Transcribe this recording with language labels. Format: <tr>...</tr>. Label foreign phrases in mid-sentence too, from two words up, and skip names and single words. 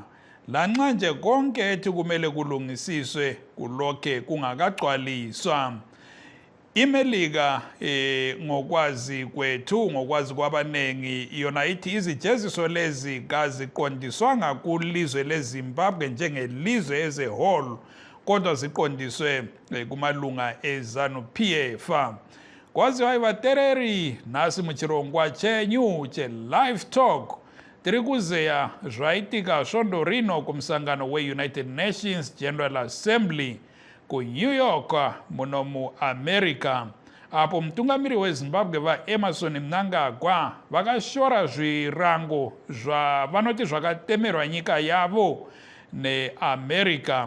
<nd>Lanxa nje konke ethi kumele kulungisiswe kulokhe kungakagcwaliswa. iMelika ngokwazi kwethu ngokwazi kwabanengi yona ithi izijeziso lezi kaziqondiswanga kulizwe leZimbabwe njengelizwe</nd> <en>as a whole</en> <nd>kodwa ziqondiswe kumalunga eZANU-PF.</nd> <sn>Kwaziwa ivatereri nasi muchirongwa chenyu che-Live Talk tiri kuzeya zvaitika svondo rino kumsangano we-United Nations General Assembly ku New York muno mu America, apo mtungamiri weZimbabwe vaEmmerson Mnangagwa vakashora zvirango vanoti zvakatemerwa nyika yavo neAmerica.</sn>